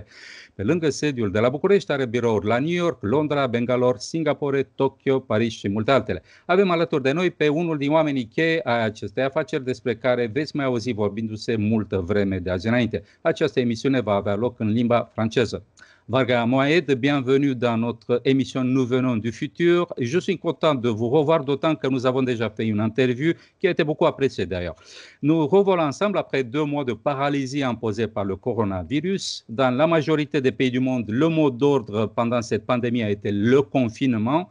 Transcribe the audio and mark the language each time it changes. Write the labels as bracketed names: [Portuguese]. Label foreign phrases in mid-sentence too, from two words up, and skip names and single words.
[Romanian] Pe lângă sediul de la București, are birouri la New York, Londra, Bangalore, Singapore, Tokyo, Paris și multe altele. Avem alături de noi pe unul din oamenii cheie ai acestei afaceri despre care veți mai auzi vorbindu-se multă vreme de azi înainte. Această emisiune va avea loc în limba franceză. [French] Varga Moayed, bienvenue dans notre émission Nous venons du futur. Je suis content de vous revoir, d'autant que nous avons déjà fait une interview qui a été beaucoup appréciée d'ailleurs. Nous revoilà ensemble après 2 mois de paralysie imposée par le coronavirus. Dans la majorité des pays du monde, le mot d'ordre pendant cette pandémie a été le confinement.